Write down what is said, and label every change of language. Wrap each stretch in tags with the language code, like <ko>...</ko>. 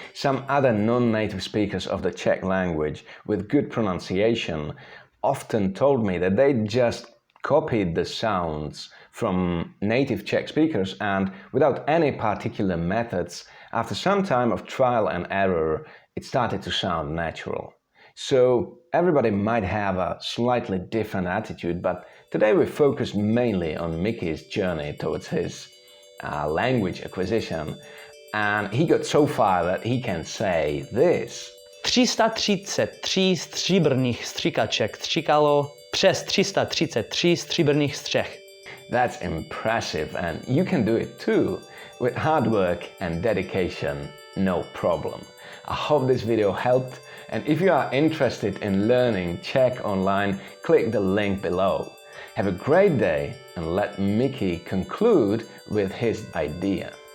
<en>Some other non-native speakers of the Czech language with good pronunciation often told me that they just copied the sounds from native Czech speakers and without any particular methods, after some time of trial and error, it started to sound natural. So everybody might have a slightly different attitude, but today we focus mainly on Mickey's journey towards his language acquisition, and he got so far that he can say this.</en> <cs>333 stříbrných stříkaček stříkalo přes 333 stříbrných střech.</cs> <en>That's impressive, and you can do it too. With hard work and dedication, no problem. I hope this video helped, and if you are interested in learning Czech online, click the link below. Have a great day, and let Mickey conclude with his idea.</en>